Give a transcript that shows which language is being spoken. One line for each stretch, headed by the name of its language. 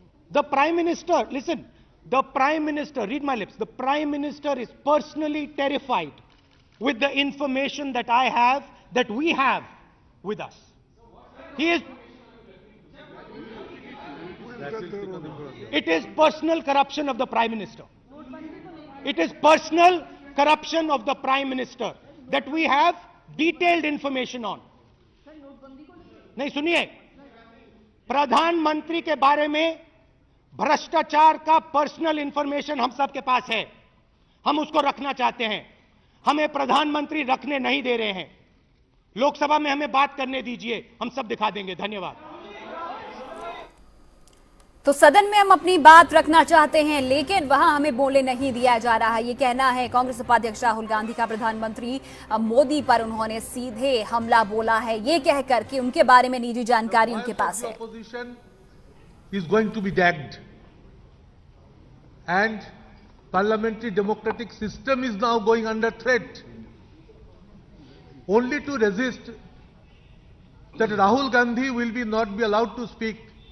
English: The Prime Minister, listen, the Prime Minister, read my lips, the Prime Minister is personally terrified with the information that I have, that we have with us. He is, it is personal corruption of the Prime Minister. It is personal corruption of the Prime Minister that we have detailed information on.
Hindi: नहीं सुनिए, प्रधानमंत्री के बारे में भ्रष्टाचार का personal information हम सबके पास है, हम उसको रखना चाहते हैं, हमें प्रधानमंत्री रखने नहीं दे रहे हैं। लोकसभा में हमें बात करने दीजिए, हम सब दिखा देंगे। धन्यवाद। तो सदन में हम अपनी बात रखना चाहते हैं लेकिन वहां हमें बोलने नहीं दिया जा रहा है, ये कहना है कांग्रेस उपाध्यक्ष राहुल गांधी का। प्रधानमंत्री मोदी पर उन्होंने सीधे हमला बोला है, ये कहकर कि उनके बारे में निजी जानकारी उनके पास है।
English: is going to be dragged and parliamentary democratic system is now going under threat. Only to resist that Rahul Gandhi will not be allowed to speak.